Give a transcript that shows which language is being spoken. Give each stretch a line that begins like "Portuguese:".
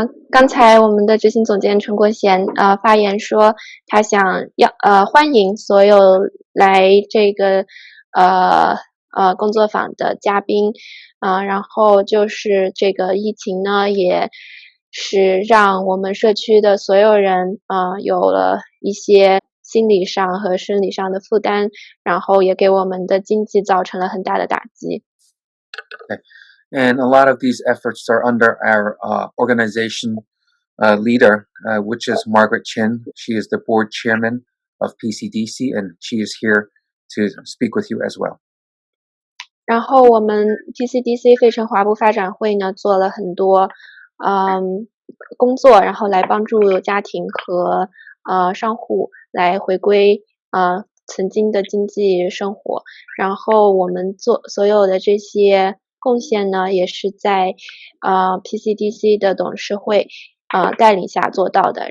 Chinese: 刚才我们的执行总监陈国贤发言说，他想欢迎所有来这个工作坊的嘉宾然后就是这个疫情呢，也是让我们社区的所有人有了一些心理上和生理上的负担，然后也给我们的经济造成了很大的打击。
English: Okay. And a lot of these efforts are under our organization leader, which is Margaret Chin. She is the board chairman of PCDC, and she is here to speak with you as well.
Chinese: 然后我们 PCDC 费城华埠发展会呢做了很多工作，然后来帮助家庭和商户来回归曾经的经济生活。然后我们做所有的这些贡献呢，也是在PCDC 的董事会带领下做到的。